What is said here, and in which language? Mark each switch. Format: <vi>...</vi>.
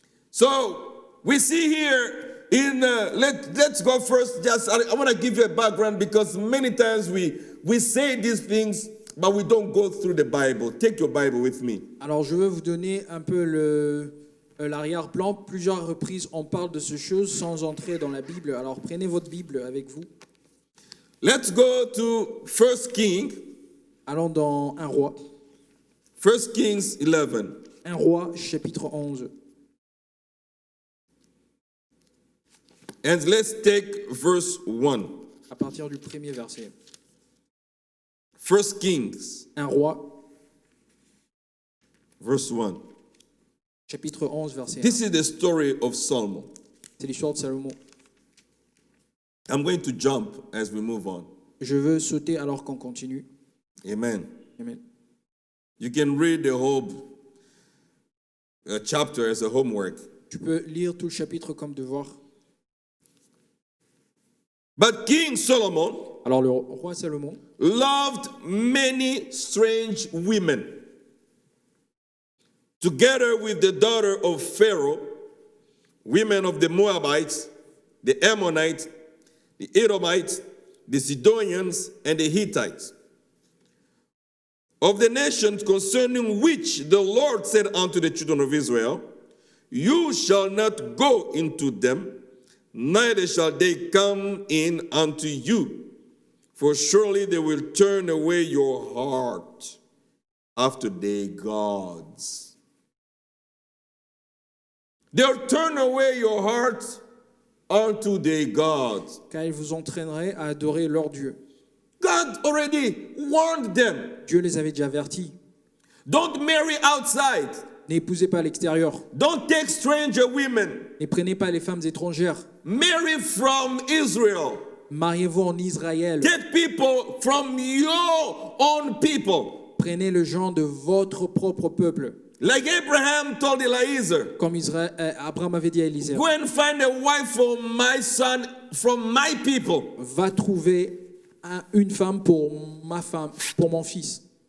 <en>So we see here in let's go first. Just I want to give you a background because many times we say these things, but we don't go through the Bible. Take your Bible with me.</en> <fr>Alors je veux vous donner un peu l'arrière-plan, plusieurs reprises, on parle de ces choses sans entrer dans la Bible. Alors prenez votre Bible avec vous.</fr> <en>Let's go to 1 King,</en> <fr>Allons dans 1 roi.</fr> <en>1 Kings 11.</en> <fr>1 roi, chapitre 11.</fr> <en>And let's take verse 1.</en> <fr>À partir du premier verset.</fr> <en>1 Kings,</en> <fr>1 roi,</fr> <en>verse 1.</en> <fr>chapitre 11, verset 1.</fr> <en>This is the story of Solomon.</en> <fr>C'est l'histoire de Salomon.</fr> <en>I'm going to jump as we move on.</en> <fr>Je veux sauter alors qu'on continue.</fr> <en>Amen.</en> <fr>Amen.</fr> <en>You can read the whole chapter as a homework.</en> <fr>Tu peux lire tout le chapitre comme devoir.</fr> <en>But King Solomon</en> <fr>Alors le roi Salomon</fr> <en>loved many strange women. Together with the daughter of Pharaoh, women of the Moabites, the Ammonites, the Edomites, the Sidonians, and the Hittites, of the nations concerning which the Lord said unto the children of Israel, you shall not go into them, neither shall they come in unto you, for surely they will turn away your heart after their gods. They'll turn away your heart unto their gods.</en> <fr>car il vous entraînerait à adorer leur Dieu.</fr> <en>God already warned them.</en> <fr>Dieu les avait déjà avertis.</fr> <en>Don't marry outside.</en> <fr>N'épousez pas à l'extérieur.</fr> <en>Don't take stranger women.</en> <fr>Ne prenez pas les femmes étrangères.</fr> <en>Marry from Israel.</en> <fr>Mariez-vous en Israël.</fr> <en>Get people from your own people.</en> <fr>Prenez le genre de votre propre peuple.</fr> <en>Like Abraham told Eliezer,</en> <fr>Comme Abraham avait dit à Élisée.</fr> <en>go and find a wife for my son from my people.</en> <fr>Va trouver une femme pour ma femme, pour mon fils,</fr>